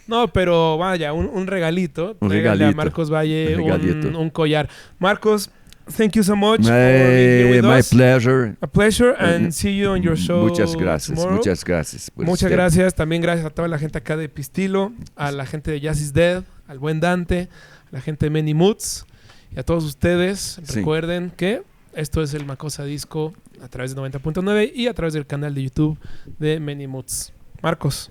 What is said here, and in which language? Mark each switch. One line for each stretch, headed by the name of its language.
Spanish: No, pero vaya, un regalito. Tráiganle a Marcos Valle un collar.
English: Marcos, thank you so much for being here with my us. pleasure. A pleasure, and see you on your show
Spanish: Muchas gracias.
English: tomorrow.
Spanish: Muchas gracias. Muchas gracias. También gracias a toda la gente acá de Pistilo, a la gente de Jazz is Dead, al buen Dante, a la gente de Many Moods y a todos ustedes. Sí. Recuerden que esto es el Makossa Disco a través de 90.9 y a través del canal de YouTube de Many Moods. Marcos.